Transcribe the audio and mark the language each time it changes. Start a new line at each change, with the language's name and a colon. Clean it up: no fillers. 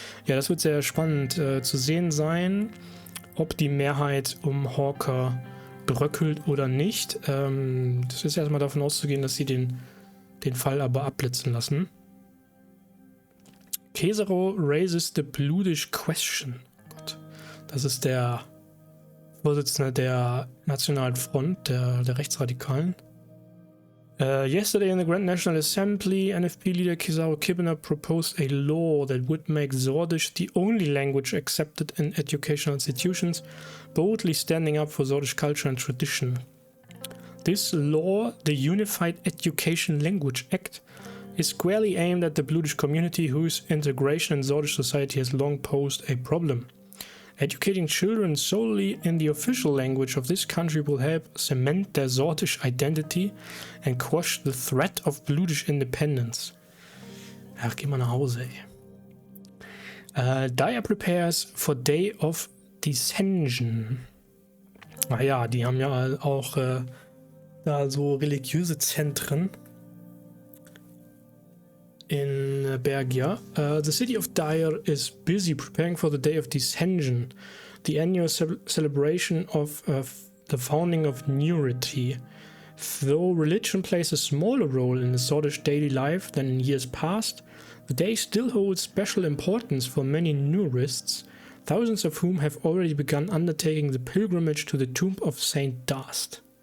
German: Ja, das wird sehr spannend zu sehen sein, ob die Mehrheit um Hawker bröckelt oder nicht. Das ist erstmal davon auszugehen, dass sie den Fall aber abblitzen lassen.
English: Kesero raises the Bludish question.
German: Gott, das ist der Vorsitzende der Nationalen Front, der Rechtsradikalen.
English: Yesterday in the Grand National Assembly, NFP leader Kesaro Kibbener proposed a law that would make Sordish the only language accepted in educational institutions, boldly standing up for Sordish culture and tradition. This law, the Unified Education Language Act, is squarely aimed at the Bludish community whose integration in Sordish society has long posed a problem. Educating children solely in the official language of this country will help cement their Sordish identity and quash the threat of Bludish independence.
German: Ach, geh mal nach Hause, ey.
English: Dyer prepares for Day of Dissension.
German: Naja, die haben ja auch da so religiöse Zentren in Bergia.
English: The city of Dyer is busy preparing for the Day of Dissension, the annual celebration of the founding of Newrity. Though religion plays a smaller role in the Sordish daily life than in years past, the day still holds special importance for many Newrists, thousands of whom have already begun undertaking the pilgrimage to the tomb of Saint Dast.